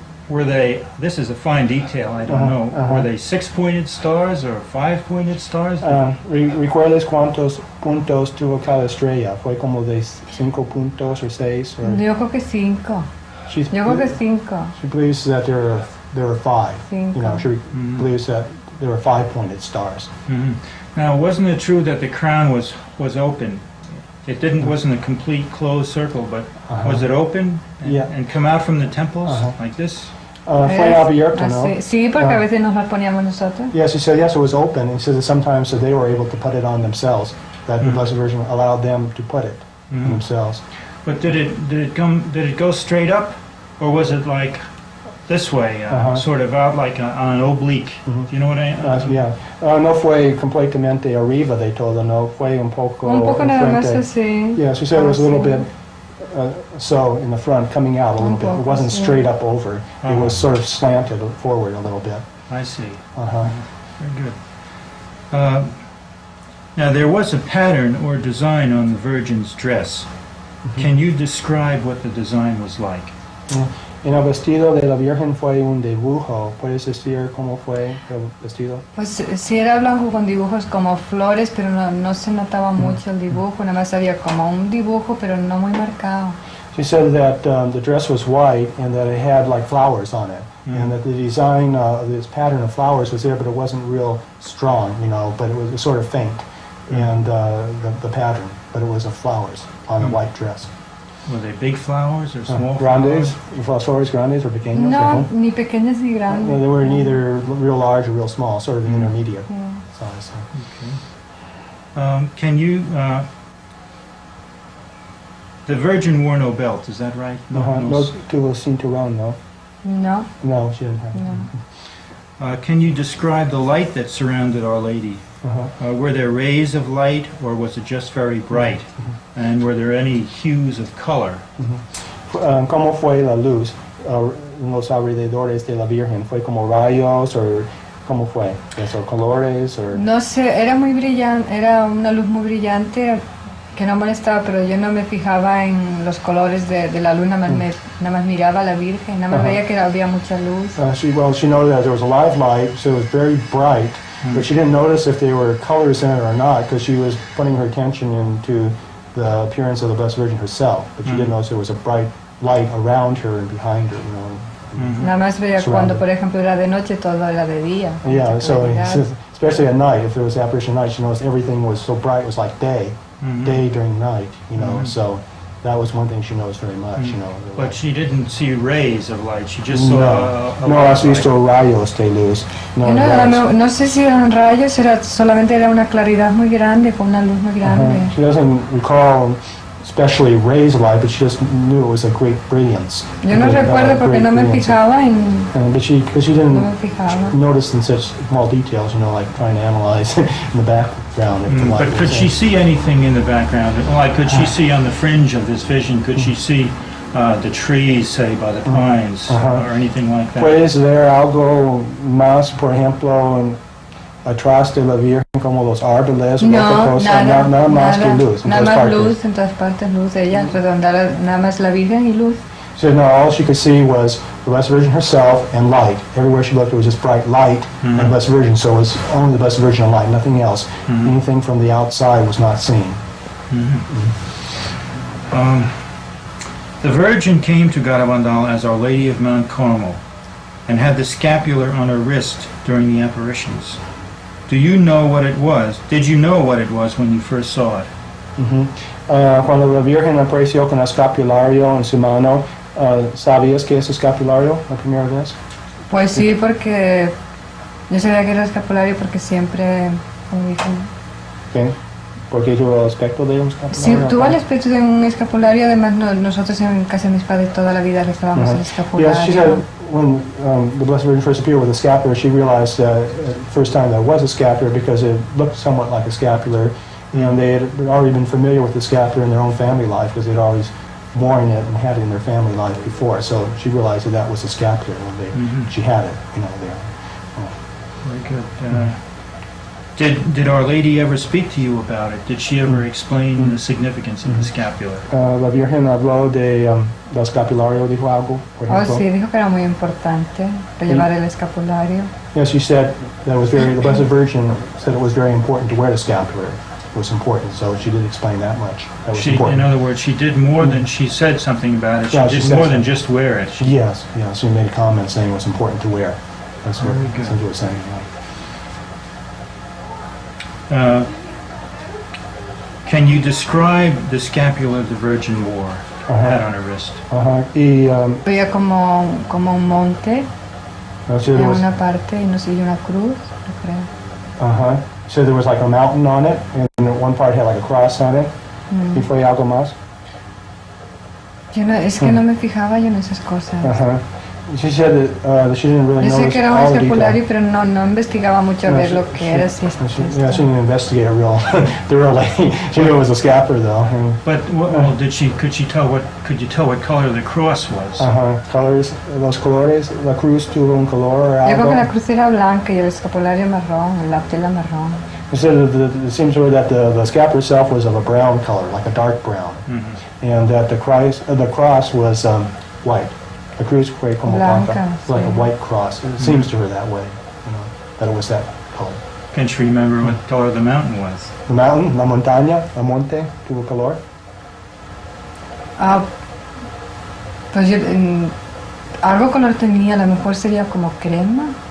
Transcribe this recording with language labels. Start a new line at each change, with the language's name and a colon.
English: Were they, this is a fine detail, I don't know, were they 6-pointed stars or 5-pointed stars?
Spanish: ¿Recuerdas cuántos puntos tuvo cada estrella? ¿Fue como de 5 puntos o 6? Yo creo que 5. Yo creo que 5.
English: She believes that there were 5.
Spanish: Cinco.
English: You know, she believes that there were 5-pointed stars. Now, wasn't it true that the crown was open? It wasn't a complete closed circle, but was it open and come out from the temples like this?
Spanish: Fue abierto, ¿no? Sí, porque a veces nos las poníamos nosotros.
English: Yes, he said yes, it was open. He said that sometimes they were able to put it on themselves. That the Blessed Virgin allowed them to put it on themselves. But did it go straight up, or was it like this way, sort of out like on an oblique? Do you know what I mean? Yeah.
Spanish: No fue completamente arriba,
English: they told her.
Spanish: No, fue un poco nada más enfrente. así.
English: Yeah, she said it was a little bit so in the front, coming out a little bit. It wasn't straight up over. It was sort of slanted forward a little bit. I see. Very good. Now there was a pattern or design on the Virgin's dress. Can you describe what the design was like?
Spanish: En el vestido de la Virgen fue un dibujo. ¿Puedes decir cómo fue el vestido? Pues sí era blanco con dibujos como flores, pero no se notaba mucho el dibujo, nada más había como un dibujo, pero no muy marcado.
English: She said that the dress was white and that it had like flowers on it, and that the design, this pattern of flowers was there, but it wasn't real strong, you know, but it was sort of faint. and the pattern, but it was of flowers on a white dress. Were they big flowers or small
Spanish: grandes,
English: flowers?
Spanish: Flores grandes or pequeños? No, ni pequeñas ni grandes.
English: They were neither real large or real small, sort of intermediate size. Okay. Can you... the Virgin wore no belt, is that right?
Spanish: No tuvo cinturón, no? No.
English: No, she didn't have it. No. Can you describe the light that surrounded Our Lady? Were there rays of light, or was it just very bright? And were there any hues of color?
Spanish: ¿Cómo fue la luz en los alrededores de la Virgen? ¿Fue como rayos o cómo fue? ¿O colores? Or... No sé, era muy brillante, era una luz muy brillante que no molestaba, pero yo no me fijaba en los colores de la luz, nada más miraba a la Virgen, nada más veía que había mucha luz.
English: She noted that there was a lot of light, so it was very bright. But she didn't notice if there were colors in it or not, because she was putting her attention into the appearance of the Blessed Virgin herself. But she didn't notice there was a bright light around her and behind her, you know.
Spanish: Nada más veía cuando, por ejemplo, era de noche, todo era de día.
English: Yeah, so especially at night, if it was apparition at night, she noticed everything was so bright, it was like day during night, you know. So that was one thing she noticed very much, you know. But she didn't see rays of light, she just saw
Spanish: no has visto rayos de luz. No sé si eran rayos, solamente era una claridad muy grande, con una luz muy grande.
English: She doesn't recall especially rays of light, but she just knew it was a great brilliance.
Spanish: Yo no recuerdo porque no me fijaba en...
English: But she didn't notice in such small details, you know, like trying to analyze in the background. But could she see anything in the background? Like, could she see on the fringe of this vision, could she see the trees, say, by the pines, or anything like that?
Spanish: Pues ver algo más, por ejemplo, atrás de la Virgen, como los árboles, nada más que luz. Nada más luz, en todas partes luz, ella redondara nada más la Virgen y luz.
English: So no, all she could see was the Blessed Virgin herself and light. Everywhere she looked, it was just bright light and the Blessed Virgin. So it was only the Blessed Virgin and light, nothing else. Anything from the outside was not seen. The Virgin came to Garabandal as Our Lady of Mount Carmel and had the scapular on her wrist during the apparitions. Do you know what it was? Did you know what it was when you first saw it?
Spanish: Cuando la Virgen apareció con el escapulario en su mano, ¿sabías qué es escapulario la primera vez? Pues sí, porque yo sabía que era escapulario porque siempre, como dicen. ¿Qué? ¿Porque tuvo el aspecto de un escapulario? Sí, tuvo el aspecto de un escapulario, además nosotros en casa de mis padres toda la vida rezábamos el escapulario.
English: Yes, she said when the Blessed Virgin first appeared with a scapular, she realized the first time that it was a scapular because it looked somewhat like a scapular. And they had already been familiar with the scapular in their own family life because they'd always worn it and had it in their family life before. So she realized that was a scapular when she had it, you know, there. Very good. Did Our Lady ever speak to you about it? Did she ever explain the significance of the scapular?
Spanish: La Virgen habló del escapulario, dijo algo, por ejemplo. Oh, sí, dijo que era muy importante llevar el escapulario.
English: Yes, she said that was the Blessed Virgin said it was very important to wear the scapular. It was important, so she did explain that much. That was important. In other words, she did more than, she said something about it, she did more than just wear it. Yes, she made a comment saying it was important to wear. That's what she was saying. Can you describe the scapula the Virgin wore, had on her wrist?
Spanish: Había como un monte en una parte y una cruz, yo creo.
English: So there was like a mountain on it, and one part had like a cross on it.
Spanish: ¿Y fue algo más? Es que no me fijaba yo en esas cosas.
English: She said that she didn't really notice.
Spanish: Yo sé que era un escapulario, pero no investigaba mucho a ver lo que era.
English: She didn't investigate it real thoroughly. She knew it was a scapular though. But could you tell what color the cross was?
Spanish: Colors, los colores, la cruz tuvo un color. Yo creo que la cruz era blanca y el escapulario marrón, la tela marrón.
English: She said it seems to her that the scapular itself was of a brown color, like a dark brown, and that the cross was white. The
Spanish: cruz fue como blanca,
English: like a white cross. It seems to her that way, you know, that it was that color. Can she remember what color the mountain was? The mountain,
Spanish: la montaña, el monte, tuvo color. Pues algo color tenía, a lo mejor sería como crema.